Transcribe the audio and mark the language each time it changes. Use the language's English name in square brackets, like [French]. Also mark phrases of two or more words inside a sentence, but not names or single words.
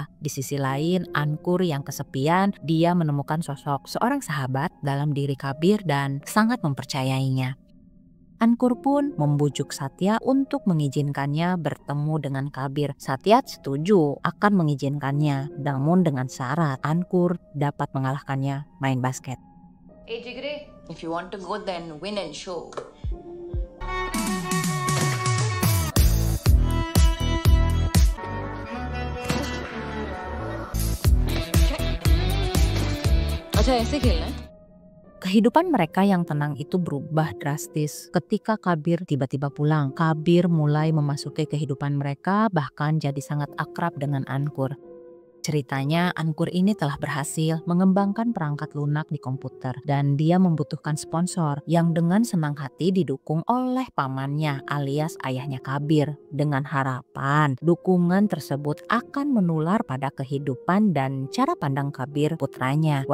[Indonesian] Di sisi lain, Ankur yang kesepian, dia menemukan sosok seorang sahabat dalam diri Kabir dan sangat mempercayainya. Ankur pun membujuk Satya untuk mengizinkannya bertemu dengan Kabir. Satya setuju akan mengizinkannya, namun dengan syarat Ankur dapat mengalahkannya main basket. [English] Hey Jigre, if you want to go then win and show. [Hindi] अच्छा ऐसे खेलना है? [Indonesian] Kehidupan mereka yang tenang itu berubah drastis ketika Kabir tiba-tiba pulang. Kabir mulai memasuki kehidupan mereka, bahkan jadi sangat akrab dengan Ankur. Ceritanya Ankur ini telah berhasil mengembangkan perangkat lunak di komputer dan dia membutuhkan sponsor yang dengan senang hati didukung oleh pamannya alias ayahnya Kabir, dengan harapan dukungan tersebut akan menular pada kehidupan dan cara pandang Kabir putranya.